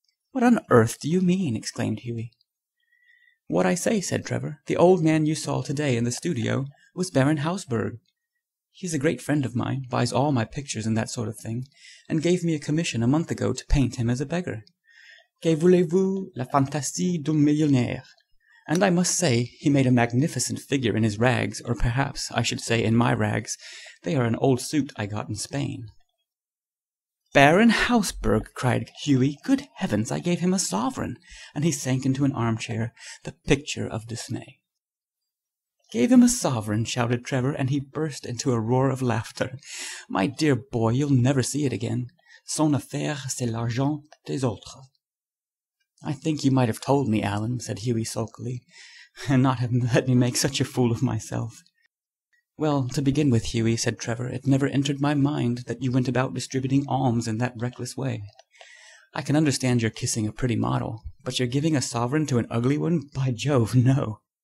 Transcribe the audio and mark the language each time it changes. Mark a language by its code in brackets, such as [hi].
[en] "What on earth do you mean?" exclaimed Hughie. "What I say," said Trevor. "The old man you saw today in the studio was Baron Hausberg. He is a great friend of mine, buys all my pictures and that sort of thing, and gave me a commission a month ago to paint him as a beggar. [fr] Que voulez-vous, la fantaisie d'un millionnaire? [en] And I must say he made a magnificent figure in his rags, or perhaps I should say in my rags. They are an old suit I got in Spain." "Baron Hausberg!" cried Hughie. "Good heavens, I gave him a sovereign!" And he sank into an armchair, the picture of dismay. "Gave him a sovereign!" shouted Trevor, and he burst into a roar of laughter. "My dear boy, you'll never see it again. [fr] Son affaire, c'est l'argent des autres." [en] "I think you might have told me, Allan," said Hughie sulkily, "and not have let me make such a fool of myself." "Well, to begin with, Hughie," said Trevor, "it never entered my mind that you went about distributing alms in that reckless way. I can understand your kissing a pretty model, but your giving a sovereign to an ugly one, by Jove, no!